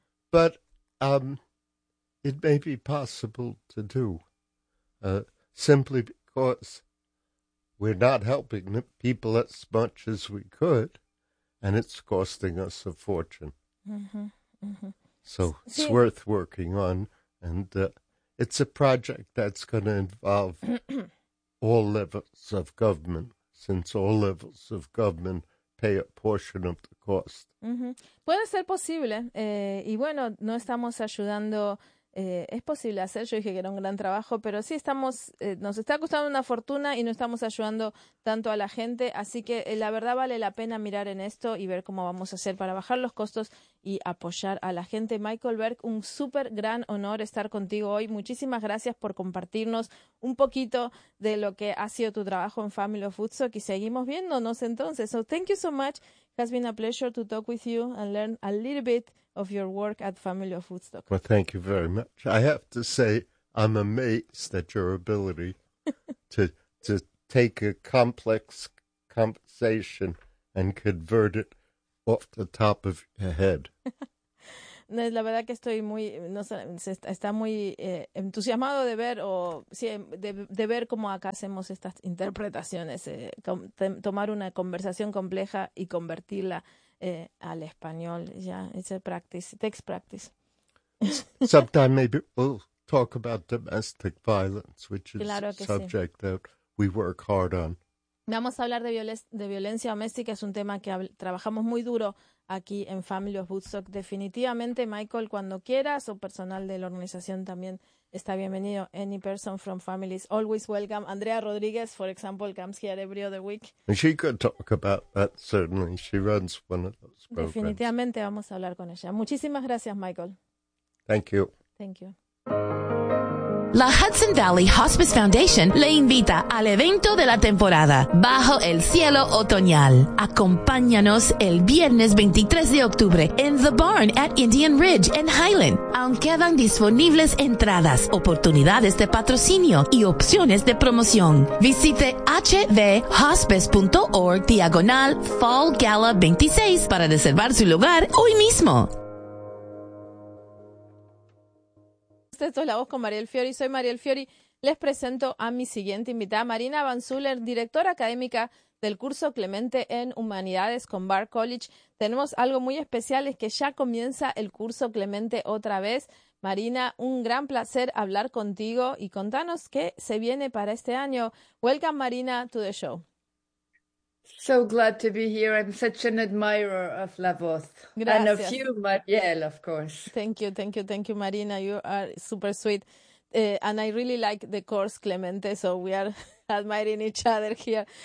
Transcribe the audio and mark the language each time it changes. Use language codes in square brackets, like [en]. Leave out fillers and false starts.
[en] but it may be possible to do simply because we're not helping the people as much as we could, and it's costing us a fortune. So it's worth working on, and it's a project that's going to involve all levels of government, since all levels of government pay a portion of the cost. [es] Puede ser posible, y bueno, no estamos ayudando, es posible hacer, yo dije que era un gran trabajo, pero sí estamos, nos está costando una fortuna y no estamos ayudando tanto a la gente, así que la verdad vale la pena mirar en esto y ver cómo vamos a hacer para bajar los costos y apoyar a la gente. Michael Berg, un súper gran honor estar contigo hoy. Muchísimas gracias por compartirnos un poquito de lo que ha sido tu trabajo en Family of Woodstock y seguimos viéndonos entonces. [en] So thank you so much. It has been a pleasure to talk with you and learn a little bit of your work at Family of Woodstock. Well, thank you very much. I have to say I'm amazed at your ability to take a complex conversation and convert it off the top of your head. [es] No, la verdad que estoy muy, no sé, está muy entusiasmado de ver o sí, de ver cómo acá hacemos estas interpretaciones, tomar una conversación compleja y convertirla al español. [en] Yeah, it's a practice, it takes practice. Sometime maybe we'll talk about domestic violence, which is [es] claro [en] a subject [es] sí. [en] that we work hard on. [es] Vamos a hablar de violencia doméstica, es un tema que trabajamos muy duro aquí en Family of Woodstock. Definitivamente, Michael, cuando quieras, o personal de la organización también está bienvenido. [en] Any person from families, always welcome. Andrea Rodriguez, for example, comes here every other week. And she could talk about that, certainly. She runs one of those programs. [es] Definitivamente vamos a hablar con ella. Muchísimas gracias, Michael. [en] Thank you. Thank you. [es] La Hudson Valley Hospice Foundation le invita al evento de la temporada Bajo el Cielo Otoñal. Acompáñanos el viernes 23 de octubre en The Barn at Indian Ridge en Highland. Aún quedan disponibles entradas, oportunidades de patrocinio y opciones de promoción. Visite hvhospice.org/fallgala26 para reservar su lugar hoy mismo. Esto es La Voz con Mariel Fiori. Soy Mariel Fiori. Les presento a mi siguiente invitada, Marina Van Zuller, directora académica del curso Clemente en Humanidades con Bard College. Tenemos algo muy especial, es que ya comienza el curso Clemente otra vez. Marina, un gran placer hablar contigo y contanos qué se viene para este año. [en] Welcome, Marina, to the show. So glad to be here. I'm such an admirer of La Voz. [es] Gracias. [en] And of you, Mariel, of course. Thank you, Marina. You are super sweet. And I really like the course, Clemente, so we are admiring each other here.